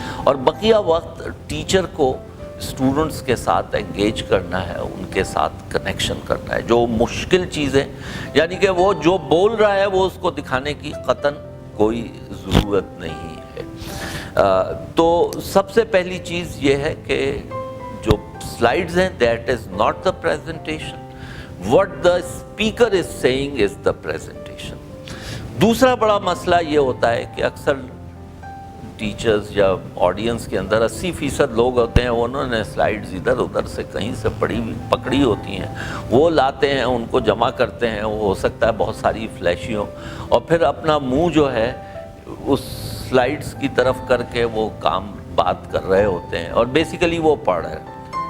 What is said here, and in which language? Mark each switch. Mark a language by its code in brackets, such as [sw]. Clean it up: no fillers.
[ur] اور بقیہ وقت ٹیچر کو اسٹوڈنٹس کے ساتھ انگیج کرنا ہے، ان کے ساتھ کنیکشن کرنا ہے. جو مشکل چیزیں، یعنی کہ وہ جو بول رہا ہے وہ اس کو دکھانے کی قطعاً کوئی ضرورت نہیں ہے. تو سب سے پہلی چیز یہ ہے کہ جو سلائڈز ہیں، [en] That is not the presentation. what the speaker is saying is the presentation. [ur] دوسرا بڑا مسئلہ یہ ہوتا ہے کہ اکثر ٹیچرز یا آڈینس کے اندر 80% لوگ ہوتے ہیں، انہوں نے سلائڈز ادھر ادھر سے کہیں سے پکڑی ہوتی ہیں، وہ لاتے ہیں، ان کو جمع کرتے ہیں. وہ ہو سکتا ہے بہت ساری فلیشی ہوں، اور پھر اپنا منہ جو ہے اس سلائڈز کی طرف کر کے وہ بات کر رہے ہوتے ہیں، اور بیسیکلی وہ پڑھ رہے ہیں.